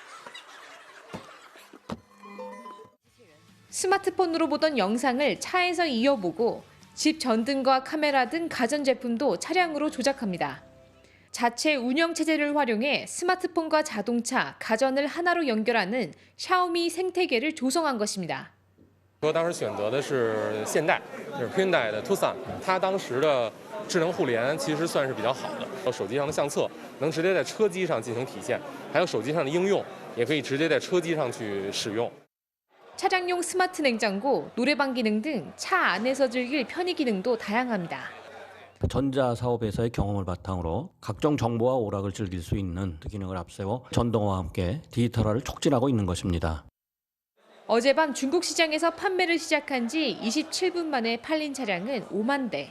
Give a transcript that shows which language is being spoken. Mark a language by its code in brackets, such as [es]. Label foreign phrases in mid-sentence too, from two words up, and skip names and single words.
[ko] 스마트폰으로 보던 영상을 차에서 이어보고 집 전등과 카메라 등 가전제품도 차량으로 조작합니다. 자체 운영체제를 활용해 스마트폰과 자동차, 가전을 하나로 연결하는 샤오미 생태계를 조성한 것입니다. [zh] 我当时选择的是现代，就是 Hyundai 的 Tucson， 它当时的智能互联其实算是比较好的，手机上的相册能直接在车机上进行体现，还有手机上的应用也可以直接在车机上去使用。 [ko] 차량용 스마트 냉장고, 노래방 기능 등 차 안에서 즐길 편의 기능도 다양합니다. 전자 사업에서의 경험을 바탕으로 각종 정보와 오락을 즐길 수 있는 기능을 앞세워 전동화와 함께 디지털화를 촉진하고 있는 것입니다. 어젯밤 중국 시장에서 판매를 시작한 지 27분 만에 팔린 차량은 5만 대.